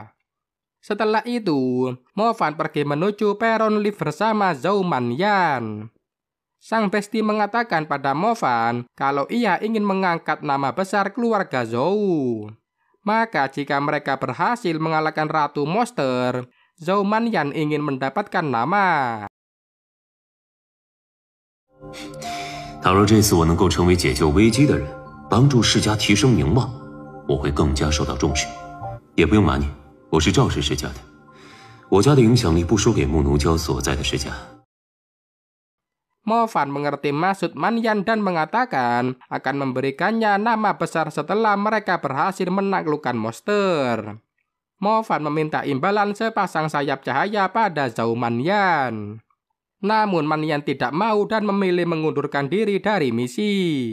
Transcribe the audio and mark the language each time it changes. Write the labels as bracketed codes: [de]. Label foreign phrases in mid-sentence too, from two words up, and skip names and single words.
[id] Setelah itu, Mo Fan pergi menuju peron lift bersama Zhao Manyan. Sang besti mengatakan pada Mo Fan kalau ia ingin mengangkat nama besar keluarga Zhou. Maka jika mereka berhasil mengalahkan Ratu Monster, Zhao Manyan ingin mendapatkan nama. [zh] 倘若这次我能够成为解救危机的人，帮助世家提升名望，我会更加受到重视。也不用瞒你，我是赵氏世家的，我家的影响力不输给木奴娇所在的世家。 [id] Mo Fan mengerti maksud Manyan dan mengatakan akan memberikannya nama besar setelah mereka berhasil menaklukkan monster. Mo Fan meminta imbalan sepasang sayap cahaya pada Zhao Manyan. Namun Manyan tidak mau dan memilih mengundurkan diri dari misi.